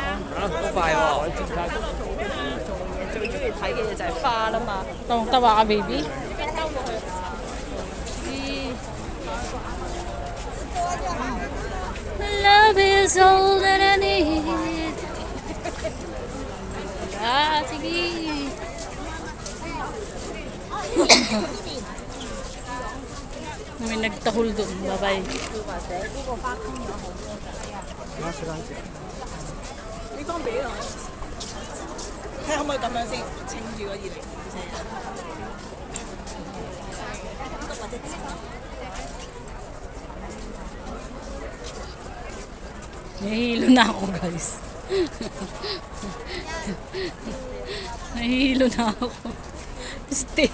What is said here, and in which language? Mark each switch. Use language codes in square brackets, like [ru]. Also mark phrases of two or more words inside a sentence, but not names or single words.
[yue] 好快喎！ [tl] Tawang-tawa ka, baby. [en] Love is all that I need. [tl] Sige. May nagtahol doon. Bye-bye. [yue] 睇可唔可以咁樣先，稱住個20。 [tl] Nahihilo na ako, guys. Nahihilo na ako. Stay.